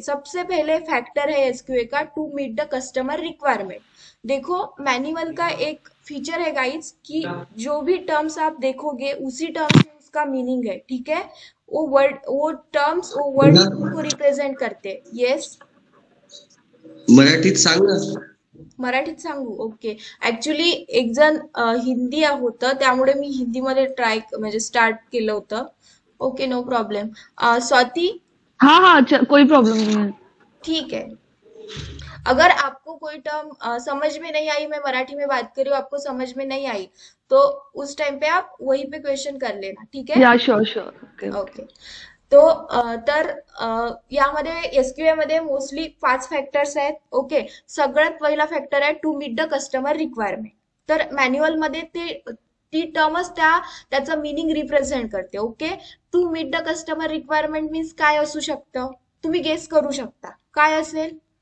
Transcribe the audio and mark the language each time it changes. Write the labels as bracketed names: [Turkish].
[Hindi] सबसे पहले फैक्टर है एसक्यूए का, [English] To meet the customer requirement. [Hindi] देखो, मैनुअल का एक फीचर है गाइड्स कि जो भी टर्म्स आप देखोगे उसी टर्म्स में उसका मीनिंग है। ठीक है, वो टर्म्स वो वर्ड को रिप्रेझेंट करते। [English] yes, [Marathi] मराठीत सांग ना. मराठीत सांगू? ओके, ऍक्च्युली एक जण हिंदी होतं, त्यामुळे मी हिंदीमध्ये ट्राय म्हणजे स्टार्ट केलं होतं। [English] Okay, no problem. Swati, [Hindi] हाँ हाँ अच्छा, कोई प्रॉब्लम नहीं है। ठीक है, अगर आपको कोई टर्म समझ में नहीं आई, मैं मराठी में बात कर रही हूँ, आपको समझ में नहीं आई, तो उस टाइम पे आप वहीं पे क्वेश्चन कर लेना। ठीक है, [English] या sure sure, okay okay. [Marathi] तो तर यामध्ये एसक्यूए मध्ये मोस्टली 5 फॅक्टर्स आहेत। ओके, सगळ्यात पहिला फॅक्टर आहे [English] To meet the customer requirement. [Marathi] तर मॅन्युअल मध्ये ती टर्मच त्याचं मीनिंग रिप्रेझेंट करते। Okay, [English] to meet the customer requirement means [Marathi] काय असू शकतं, तुम्ही गेस करू शकता काय असेल।